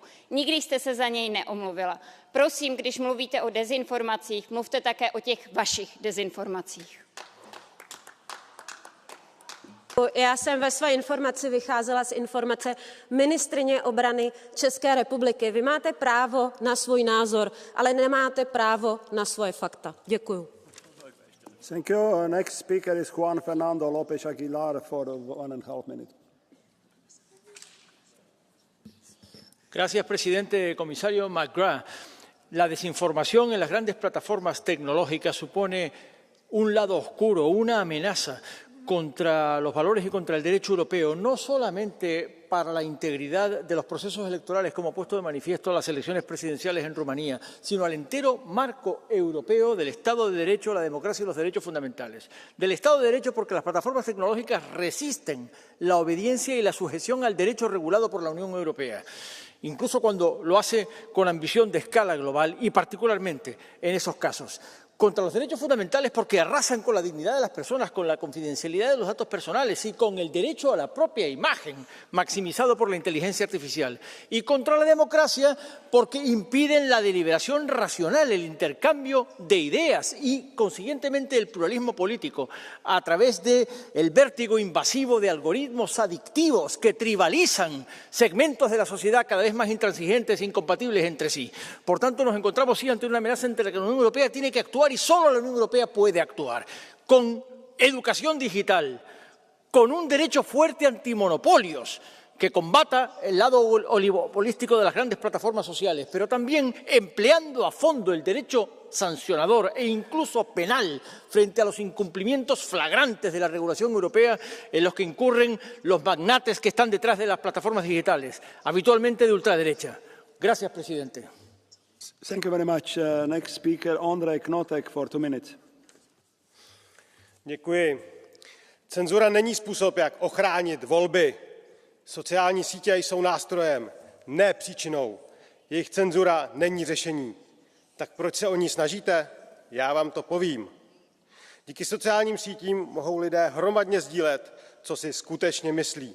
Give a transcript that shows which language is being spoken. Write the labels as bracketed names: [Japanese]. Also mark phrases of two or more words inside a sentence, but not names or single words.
[Czech] Nikdy jste se za něj neomluvila. Prosím, když mluvíte o dezinformacích, mluvte také o těch vašich dezinformacích. Já jsem ve své informaci vycházela z informace ministryně obrany České republiky. Vy máte právo na svůj názor, ale nemáte právo na svoje fakta. Děkuju. [English] Thank you. Next speaker is Juan Fernando López Aguilar for 1.5 minutes. [Spanish] Gracias, presidente. Comisario McGrath, la desinformación en las grandes plataformas tecnológicas supone un lado oscuro, una amenaza contra los valores y contra el derecho europeo, no solamente para la integridad de los procesos electorales, como ha puesto de manifiesto las elecciones presidenciales en Rumanía, sino al entero marco europeo del Estado de Derecho, la democracia y los derechos fundamentales. Del Estado de Derecho porque las plataformas tecnológicas resisten la obediencia y la sujeción al derecho regulado por la Unión Europea, incluso cuando lo hace con ambición de escala global y particularmente en esos casos. Contra los derechos fundamentales porque arrasan con la dignidad de las personas, con la confidencialidad de los datos personales y con el derecho a la propia imagen maximizado por la inteligencia artificial. Y contra la democracia porque impiden la deliberación racional, el intercambio de ideas y, consiguientemente, el pluralismo político a través del vértigo invasivo de algoritmos adictivos que tribalizan segmentos de la sociedad cada vez más intransigentes e incompatibles entre sí. Por tanto, nos encontramos sí ante una amenaza entre la que la Unión Europea tiene que actuar y solo la Unión Europea puede actuar, con educación digital, con un derecho fuerte antimonopolios que combata el lado oligopolístico de las grandes plataformas sociales, pero también empleando a fondo el derecho sancionador e incluso penal frente a los incumplimientos flagrantes de la regulación europea en los que incurren los magnates que están detrás de las plataformas digitales, habitualmente de ultraderecha. Gracias, presidente. [English] Thank you very much. Next speaker, Ondrej Knotek for 2 minutes. [Czech] Děkuji. Cenzura není způsob, jak ochránit volby. Sociální sítě jsou nástrojem, ne příčinou. Jejich cenzura není řešení. Tak proč se o ní snažíte? Já vám to povím. Díky sociálním sítím mohou lidé hromadně sdílet, co si skutečně myslí.